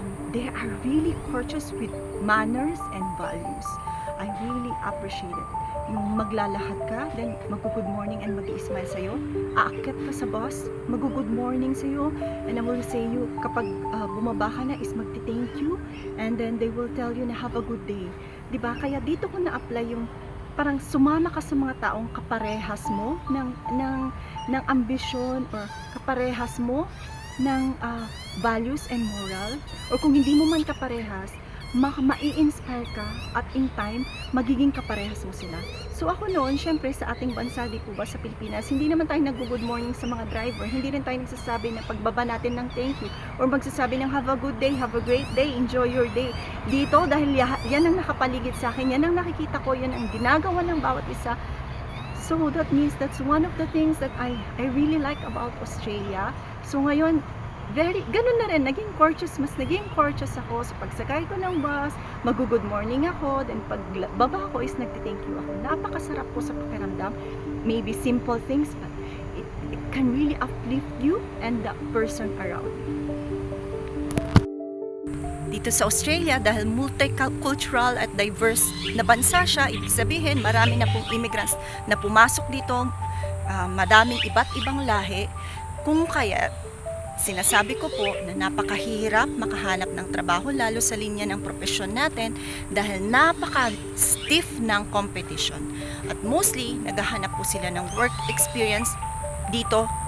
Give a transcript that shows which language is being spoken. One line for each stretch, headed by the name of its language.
English: They are really courteous with manners and values. I really appreciate it.
Filipino: Yung maglalahad ka, then mag-good morning and mag-i-smile sa'yo. Aakyat ka sa bus, mag-good morning sa'yo.
English: And I will say you,
Filipino: kapag bumaba ka na is magti-thank you.
English: And then they will tell you na have a good day.
Filipino: Diba? Kaya dito ko na-apply yung parang sumama ka sa mga taong kaparehas mo ng ambisyon or kaparehas mo ng values and moral. Or kung hindi mo man kaparehas, mai-inspire ka at in time, magiging kaparehas mo sila. So ako noon, syempre sa ating bansa, di po ba sa Pilipinas, hindi naman tayo nag-good morning sa mga driver. Hindi rin tayo nagsasabi na pagbaba natin ng thank you or magsasabi ng
English: have a good day, have a great day, enjoy your day.
Filipino: Dito, dahil yan ang nakapaligid sa akin, yan ang nakikita ko, yan ang ginagawa ng bawat isa.
English: So that means that's one of the things that I really like about Australia.
Filipino: So ngayon, ganun na rin, mas naging courteous ako sa pagsakay ko ng bus, mag-good morning ako, then pag baba ko is nagti-thank you ako. Napakasarap po sa pakiramdam.
English: Maybe simple things, but it can really uplift you and the person around you.
Filipino: Dito sa Australia, dahil multicultural at diverse na bansa siya, ibig sabihin marami na pong immigrants na pumasok dito, madaming iba't ibang lahi, kung kaya sinasabi ko po na napakahirap makahanap ng trabaho lalo sa linya ng propesyon natin dahil napaka-stiff ng competition. At mostly, naghahanap po sila ng work experience dito